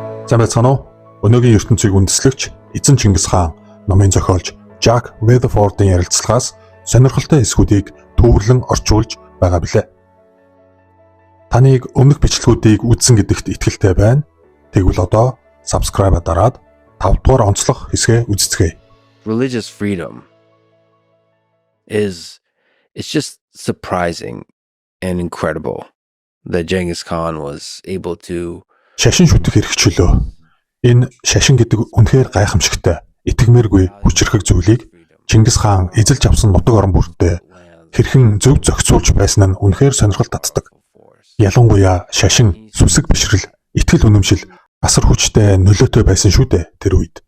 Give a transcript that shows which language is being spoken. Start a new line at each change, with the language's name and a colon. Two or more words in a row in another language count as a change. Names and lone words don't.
Mongolian: Сайн байцгаана уу? Өнөөгийн ертөнцийг үндэслэгч эзэн Чингис хаан номын зохиолч Jack Rutherford-ийн ярилцлагаас сонирхолтой эсгүүдийг төвөрлөн орчуулж байгаа билээ. Таныг өмнөх бичлэгүүдийг үзсэн гэдэгт итгэлтэй байна. Тэгвэл одоо subscribe дараад 5 дугаар онцлог хэсгээ үздэцгээе.
English: Religious freedom it's just surprising and incredible that Genghis Khan was able to
Mongolian: Шашин шүтэх эрхчлөө. Энэ шашин гэдэг үнэхээр гайхамшигтай, итгэмээргүй хүчрхэг зүйлийг Чингис хаан эзэлж авсан нутаг орон бүртээ хэрхэн зөв зохицуулж байсан нь үнэхээр сонирхол татдаг. Ялангуяа шашин, сүсэг бишрэл, итгэл үнэмшил асар хүчтэй нөлөөтэй байсан шүү дээ тэр үед.